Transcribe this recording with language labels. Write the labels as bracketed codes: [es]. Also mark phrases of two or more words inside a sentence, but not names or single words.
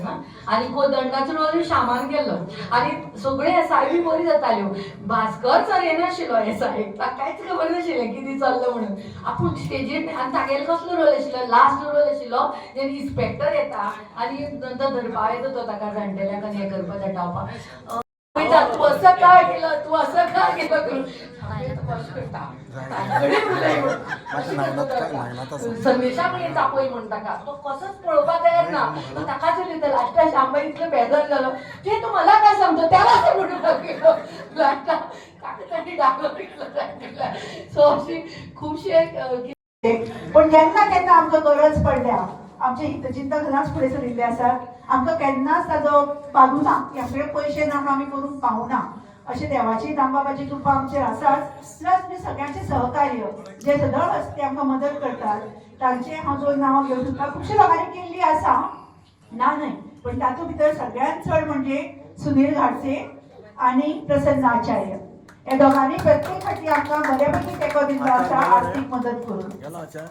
[kok] ना आनी कोदंडाचो रोल श्यामान केल्लो आनी सगळ्यो एसाय बरी जाताल्यो भास्कर सर येनाशिल्लो एसायक ताका कांयच खबर नाशिल्लें कितें चल्लो म्हणून आपूण स्टेजीर आनी तागेलो कसलो रोल आशिल्लो लास्ट रोल आशिल्लो जेन्ना इन्स्पेक्टर येता आनी तो धरपा येता तो ताका जाणटेल्यांक आनी हें करपा दटावपा [mr] तू असं काय केलं [kok] करून संदेशा पण चापय म्हणटा का तो कसंच पळोवपाक तयार ना तो ताकाच उलयता लास्टाक शांबाई इतलो बेजार जालो [mr] ते तू मला काय सांगतो त्याला [kok] म्हणून टाकलो लास्टाक ताका ताणी डायलॉग सो अशी खुबशी पण केन्ना केन्ना आमकां गरज पडल्या आमचे हितचिंतक घराच फुडें सरिल्ले आसात आमकां केन्नाच ताजो पालू ना की आपले पयशे ना आमी करूंक पावना अशें देवाची दामबाबाची कृपा आमचेर आसाच प्लस मी सगळ्यांचे सहकार्य जे सदळ ते आमकां मदत करतात तांचे हांव दोन नांवां घेवन तुमकां खुबशे लोकांनी केल्ली आसा ना न्हय पण तातूंत भितर सगळ्यांत चड म्हणजे सुनील घाटसे आनी प्रसन्न आचार्य हे दोगांनी प्रत्येक फाटी आमकां बऱ्यापैकी तेंको दिल्लो आसा आर्थीक मदत करून